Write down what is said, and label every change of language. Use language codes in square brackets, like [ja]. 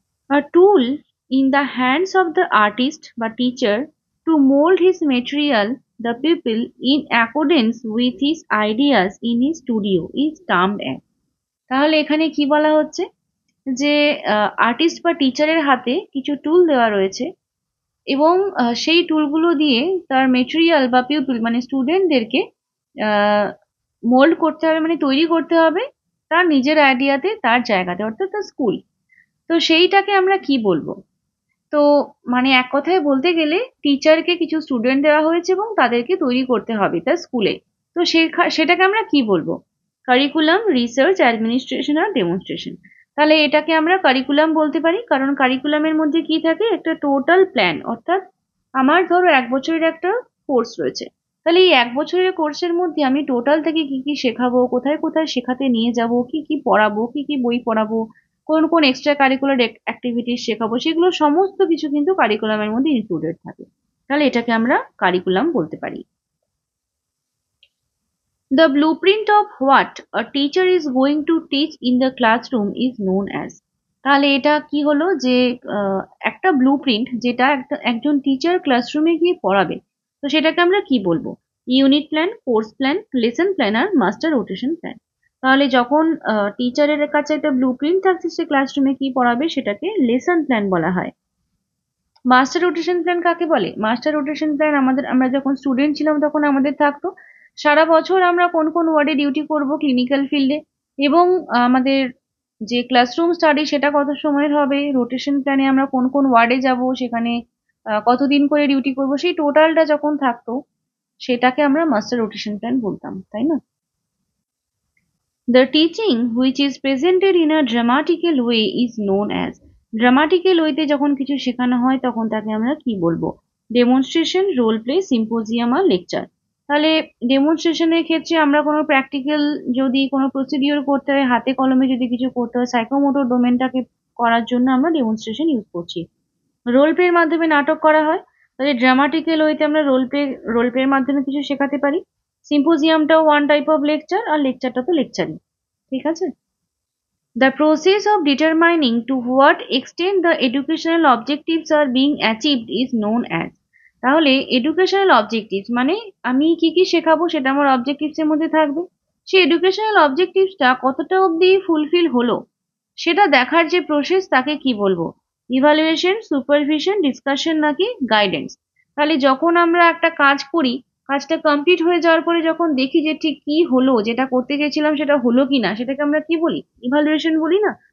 [en] A tool in the hands of the artist বা teacher to mold his material the pupil in accordance with his ideas in his studio is termed as। [bn] তাহলে এখানে কি বলা হচ্ছে যে artist বা টিচারের হাতে কিছু টুল দেওয়া রয়েছে এবং সেই টুলগুলো দিয়ে তার মেটেরিয়াল বা পিউপিল মানে স্টুডেন্টদেরকে মোল্ড করতে হবে, মানে তৈরি করতে হবে তার নিজের আইডিয়াতে, তার জায়গাতে, অর্থাৎ তার স্কুল। তো সেইটাকে আমরা কি বলবো? তো মানে এক কথায় বলতে গেলে টিচারকে কিছু স্টুডেন্ট দেওয়া হয়েছে এবং তাদেরকে তৈরি করতে হবে তার স্কুলে। তো সেটাকে আমরা কি বলবো? কারিকুলাম, রিসার্চ, অ্যাডমিনিস্ট্রেশন আর ডেমনস্ট্রেশন। তাহলে এটাকে আমরা কারিকুলাম বলতে পারি, কারণ কারিকুলামের মধ্যে কি থাকে? একটা টোটাল প্ল্যান, অর্থাৎ আমার ধরো 1 বছরের একটা কোর্স রয়েছে, তাহলে এই 1 বছরের কোর্সের মধ্যে আমি টোটাল থেকে কি কি শেখাবো, কোথায় কোথায় শেখাতে নিয়ে যাব, কি কি পড়াবো, কি কি বই পড়াবো, কোন কোন এক্সট্রা কারিকুলার অ্যাক্টিভিটিস শেখাবো, সেগুলো সমস্ত কিছু কিন্তু কারিকুলামের মধ্যে ইনক্লুডেড থাকে। তাহলে এটাকে আমরা কারিকুলাম বলতে পারি। [en] The blueprint of what a teacher is going to teach in the classroom is known as। [bn] তাহলে এটা কি হলো যে একটা ব্লুপ্রিন্ট যেটা একজন টিচার ক্লাসরুমে গিয়ে পড়াবে, তো সেটাকে আমরা কি বলবো? Unit plan, course plan, lesson plan আর মাস্টার রোটেশন প্ল্যান। তাহলে যখন টিচারের কাছে একটা ব্লুপ্রিন্ট থাকছে সে ক্লাসরুমে কি পড়াবে সেটাকে লেসন প্ল্যান বলা হয়। মাস্টার রোটেশন প্ল্যান কাকে বলে? মাস্টার রোটেশন প্ল্যান আমরা যখন স্টুডেন্ট ছিলাম তখন আমাদের থাকতো সারা বছর আমরা কোন কোন ওয়ার্ডে ডিউটি করব ক্লিনিক্যাল ফিল্ডে, এবং আমাদের যে ক্লাসরুম স্টাডি সেটা কত সময়ের হবে, রোটেশন প্ল্যানে আমরা কোন কোন ওয়ার্ডে যাব, সেখানে কতদিন করে ডিউটি করব, সেই টোটালটা যখন থাকতো সেটাকে আমরা মাস্টার রোটেশন প্ল্যান বলতাম, তাই না? [en] The teaching which is presented in a dramatical way is known as। [bn] Dramatical ওয়েতে যখন কিছু শেখানো হয় তখন তাকে আমরা কি বলবো? ডেমনস্ট্রেশন, রোল প্লে, সিম্পোজিয়াম আর লেকচার। তাহলে ডেমনস্ট্রেশনের ক্ষেত্রে আমরা কোনো প্র্যাকটিক্যাল যদি কোনো প্রসিডিওর করতে হয়, হাতে কলমে যদি কিছু করতে হয়, সাইকোমোটর ডোমেনটাকে করার জন্য আমরা ডেমনস্ট্রেশন ইউজ করছি। রোল প্লের মাধ্যমে নাটক করা হয়, তাহলে ড্রামাটিক্যাল ওয়েতে আমরা রোল প্লের মাধ্যমে কিছু শেখাতে পারি। সিম্পোজিয়ামটাও ওয়ান টাইপ অফ লেকচার, আর লেকচারটা তো লেকচারই। ঠিক আছে, [en] the process of determining to what extent the educational objectives are being achieved is known as। [bn] তাহলে এডুকেশনাল অবজেক্টিভস মানে আমি কি কি শেখাবো সেটা আমার অবজেক্টিভস এর মধ্যে থাকবে, সেই এডুকেশনাল অবজেক্টিভসটা কতটা অবধি ফুলফিল হলো সেটা দেখার যে প্রসেস তাকে কি বলবো? ইভালুয়েশন, সুপারভিশন, ডিসকাশন নাকি গাইডেন্স। তাহলে যখন আমরা একটা কাজ করি, কাজটা কমপ্লিট হয়ে যাওয়ার পরে যখন দেখি যে ঠিক কি হলো, যেটা করতে গেছিলাম সেটা হলো কিনা, সেটাকে আমরা কি বলি? ইভালুয়েশন বলি না?